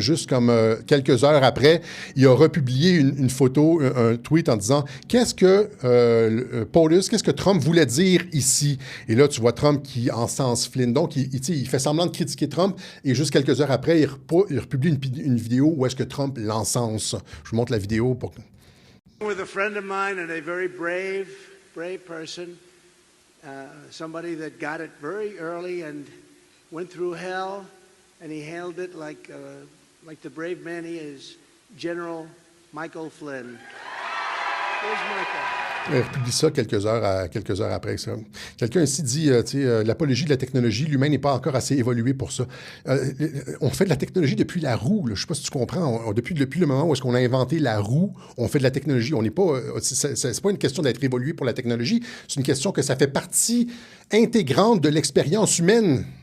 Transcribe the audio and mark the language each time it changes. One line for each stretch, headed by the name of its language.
French: Juste comme quelques heures après, il a republié une photo, un tweet en disant « Qu'est-ce que POTUS, qu'est-ce que Trump voulait dire ici? » Et là, tu vois Trump qui encense Flynn. Donc, il fait semblant de critiquer Trump et juste quelques heures après, il republie une vidéo où est-ce que Trump l'encense. Je vous montre la vidéo pour...
English: With a friend of mine and a very brave person. Somebody that got it very early and went through hell, and he hailed it like the brave man he is, General Michael Flynn. Where's Michael?
French: Il publie ça quelques heures après ça. Quelqu'un ici dit, l'apologie de la technologie, l'humain n'est pas encore assez évolué pour ça. On fait de la technologie depuis la roue. Là. Je ne sais pas si tu comprends. Depuis le moment où est-ce qu'on a inventé la roue, on fait de la technologie. On n'est pas. C'est pas une question d'être évolué pour la technologie. C'est une question que ça fait partie intégrante de l'expérience humaine.